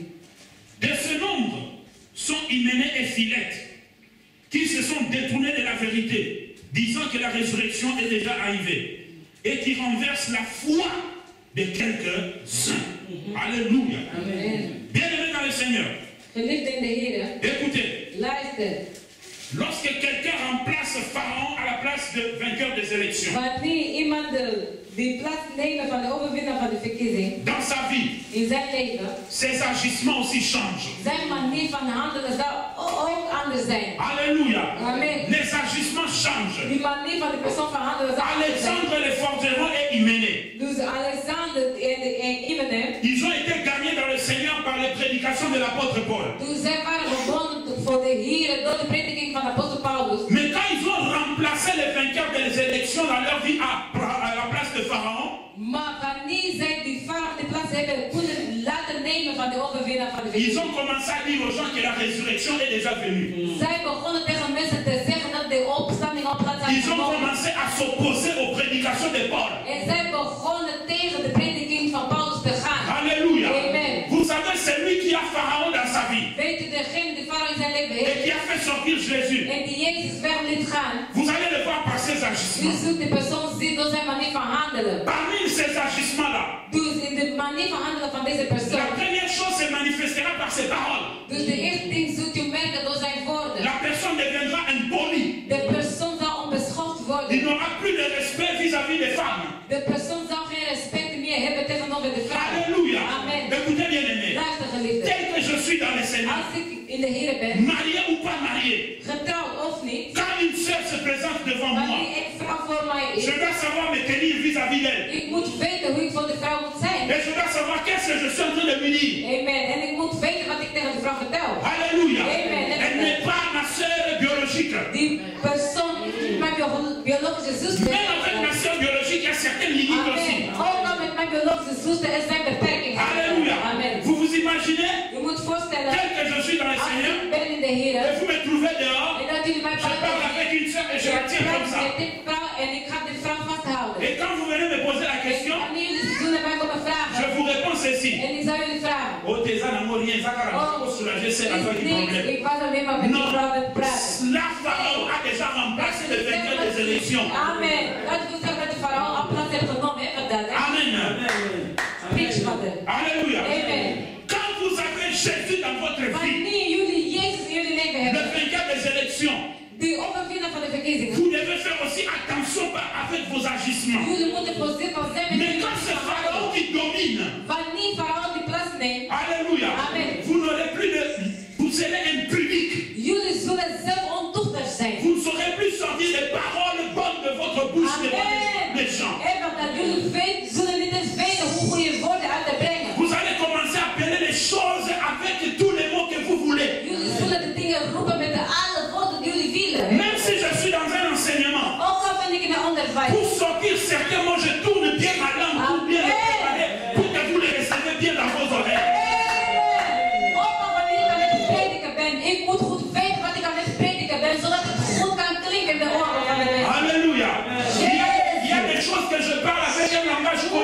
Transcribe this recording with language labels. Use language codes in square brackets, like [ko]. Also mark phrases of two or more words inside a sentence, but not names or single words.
[fr] De ce nombre sont Hyménée et Philette, qui se sont détournés de la vérité, disant que la résurrection est déjà arrivée, et qui renversent la foi de quelques-uns. Alléluia. Amen. Bien-aimés dans le Seigneur, [nl] Geliefde in de Heer, [fr] écoutez, [nl] luister. [fr] lorsque quelqu'un remplace Pharaon à la place de vainqueur des élections, [nl] Wanneer iemand die plaats neemt van de overwinnaar van de verkiezing [fr] dans sa vie, [nl] in zijn leven, [fr] ses agissements aussi changent. [nl] zijn manier van handelen zou ook anders zijn. [fr] Alléluia. Amen. Les agissements changent. [nl] Die manier van de persoon van handelen zou anders zijn. [fr] Alexandre le Forgeron et Hyménée, [nl] Dus Alexander en Hyménée, [fr] ils ont été gagnés dans le Seigneur par les prédications de l'apôtre Paul. [nl] toen zij waren gewonnen voor de Heer door de prediking van de apostel Paulus. [fr] Mais quand ils ont remplacé les vainqueurs des élections dans leur vie à la place de Pharaon, [nl] Maar wanneer zij die farao de plaats hebben kunnen laten nemen van de overwinnaar van de [fr] ils [nl] verkiezing. [fr] ont commencé à dire aux gens que la résurrection est déjà venue. [nl] Zij begonnen tegen mensen te zeggen dat de opstanding op plaats had [fr] Ils ont [nl] genomen. [fr] commencé à s'opposer aux prédications de Paul. [nl] En zij begonnen tegen de prediking van Paulus te gaan. [fr] Alléluia. Amen. Vous savez, c'est lui qui a Pharaon dans sa vie [nl] Weet u, degene die farao in zijn leven [fr] et qui [nl] heeft [fr] a fait sortir Jésus. [nl] en die Jezus weg liet gaan. [fr] Vous allez le voir par ses [nl] U [fr] agissements. [nl] zult de persoon zien door zijn manier van handelen. [fr] Parmi ces agissements-là, [nl] Dus in de manier van handelen van deze persoon. [fr] la première chose se manifestera par ses paroles. [nl] Dus de eerste ding zult u merken door zijn woorden. [fr] La personne deviendra impoli. [nl] De persoon zal onbeschoft [fr] Il [nl] worden. [fr] n'aura plus de respect vis-à-vis des femmes. [nl] De persoon zal geen respect meer hebben tegenover de vrouw. [fr] Alléluia. Amen. Écoutez bien aimé. [nl] Luister geliefde. [fr] Tel que je suis dans le Seigneur, [nl] Als ik in de Heer ben, [fr] marié ou pas marié, [nl] getrouwd of niet, [fr] quand une sœur se présente devant moi, [nl] wanneer een vrouw voor mij is, [fr] je dois savoir me tenir vis-à-vis d'elle. [nl] ik moet weten hoe ik voor de vrouw moet zijn. [fr] Et je dois savoir qu'est-ce que je suis en train de lui dire. Amen. [nl] En ik moet weten wat ik tegen de vrouw vertel. [fr] Alléluia. Amen. Elle n'est pas ma sœur biologique. [nl] Die persoon is mijn biologische zuster. [fr] Même avec ma sœur biologique, il y a certaines limites aussi. Amen. [nl] Ook al met mijn biologische zuster, er zijn beperkingen. [fr] Alléluia. Amen. Vous vous imaginez, [nl] Je moet voorstellen, [fr] tel que je suis dans le [nl] als [fr] Seigneur, [nl] ik ben in de Heer, [fr] et vous me trouvez dehors, [nl] en dat jullie mij [fr] je parle avec une sœur et je la tiens comme ça. [nl] met dit vrouw en ik ga dit vrouw vasthouden. [fr] Et quand vous venez me poser la question, [nl] Wanneer jullie zullen mij komen [fr] je [nl] vragen, [fr] vous réponds ceci. [nl] en ik zou jullie vragen. [fr] Oh, tes âmes rien, ça va soulager, c'est la fin du [nl] Niks, [fr] problème. [nl] ik was alleen maar met die [fr] Non, [nl] vrouw aan het praten. [fr] la Pharaon a déjà remplacé le vainqueur des élections. Amen. [nl] Dat wil zeggen dat de farao op plaats heeft genomen, hè, dat, hè? Amen. Preach, vader. [fr] Alléluia. Amen. Quand vous avez Jésus dans votre vie, [nl] Wanneer jullie Jezus in jullie leven [fr] le [nl] hebben, [fr] vainqueur des élections, [nl] die overwinnaar van de verkiezingen, [fr] vous devez faire aussi attention avec vos agissements. [nl] jullie moeten voorzichtig zijn met [fr] Mais [nl] jullie [fr] quand c'est Pharaon [nl] handelen. [fr] qui domine, [nl] Wanneer farao die plaats neemt, [fr] alléluia, Amen. vous n'aurez plus de... Vous serez impudique. [nl] jullie zullen zelf ontuchtig zijn. [fr] Vous ne saurez plus sortir les paroles bonnes de votre bouche devant Amen. les gens. [nl] En dat jullie zullen niet eens weten hoe goede woorden uit te brengen. [fr] Vous allez commencer à appeler les choses avec tous les mots que vous voulez. [nl] Jullie zullen de dingen roepen met alle woorden die jullie willen. [fr] Même si je suis dans un enseignement, [nl] Ook al ben ik in een onderwijs. [fr] pour sortir certains mots, je tourne bien ma langue pour bien les préparer, pour que vous les recevez bien dans vos oreilles. [nl] Ook al wanneer ik aan het prediken ben, ik moet goed weten wat ik aan het prediken ben, zodat het goed kan klinken in de oren van de mensen. [fr] Alléluia. Il y a des choses que je parle avec un langage